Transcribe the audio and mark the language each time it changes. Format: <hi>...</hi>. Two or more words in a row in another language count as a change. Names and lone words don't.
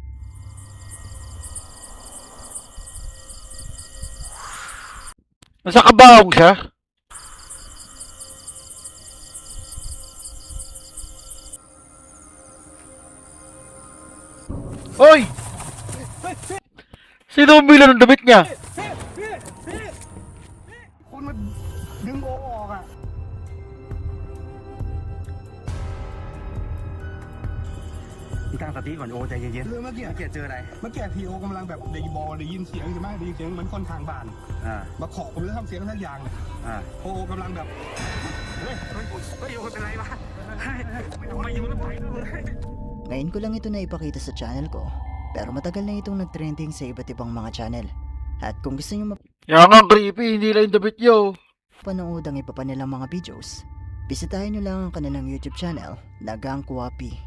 <tl>Nasa kabaong siya. Hoy! Sino umila ng damit niya?</tl> <th>คนมันดึงโอออกอ่ะพี่ตั้งสติก่อนโอใจเย็น เรื่องเมื่อกี้ ๆเมื่อกี้เจออะไร เมื่อกี้ทีโอกำลังแบบได้ยินเสียงใช่ไหมได้ยินเสียงเหมือนคนทางบ้าน อ่า มาเคาะผมจะทำเสียงทักอย่างเนี่ย อ่า โอกำลังแบบเฮ้ยโอเป็นไรวะมาอยู่แล้วไป</th> <tl>Ngayon ko lang ito na ipakita sa channel ko, pero matagal na itong nag-trending sa iba't ibang mga channel. At kung gusto nyo Kaya nga creepy, hindi lang yung damit niyo. mapanood ang iba pa nilang mga videos, bisitahin nyo lang ang kanilang YouTube channel na Gang Kwapi.</tl>